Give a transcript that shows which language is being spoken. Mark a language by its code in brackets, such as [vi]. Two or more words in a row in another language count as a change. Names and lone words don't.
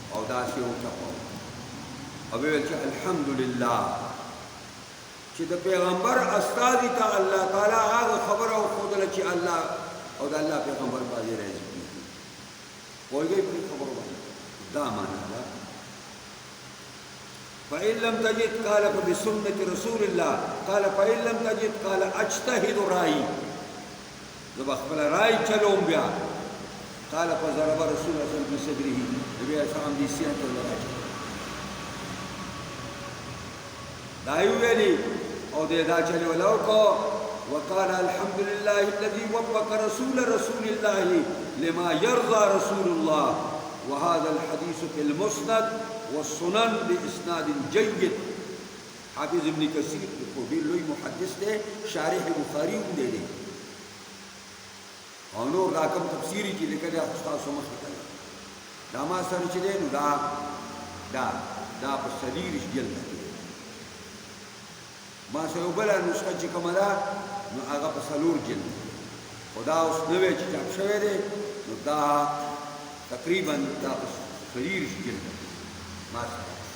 [ps] او داسې وټپو او ویل چې الحمدلله چې د پیغمبر استازي ته الله تعالی هغه خبره وښودله چې الله او د الله پیغمبر باندې راځي پوهېږئ په خبرو باندې دا معنا ده [ar] فإن لم تجد قال فبسنة رسول الله قال فإن لم تجد قال أجتهد رأيي [ps] زه به خپله رأی چلوم بیا [ar] قال فضرب رسول الله صلی الله علیه وسلم بصدره [ps] نبی علیه السلام دې سینې ته وراچوي دا یې ویلي او دې دا چلې ولا وکړو [ar] وقال الحمد لله الذي وفق رسول الله لما يرضى رسول الله وهذا الحديث في المسند والسنن بإسناد جيد [ps] حافظ ابن كثير کو لوی محدث دی شارح بخاری هم دی او نور دا کوم تفسیری چې لیکلی استاد سو مخ کړی دا ما سره چې دی نو دا په صدیرش جلد دی ما سره یو بله نسخه چې کومه ده نو هغه په څلور جلد خو دا اوس نوی چې چاپ شوی دی نو دا تقریبا دا په صدیرش جلد دی ما سره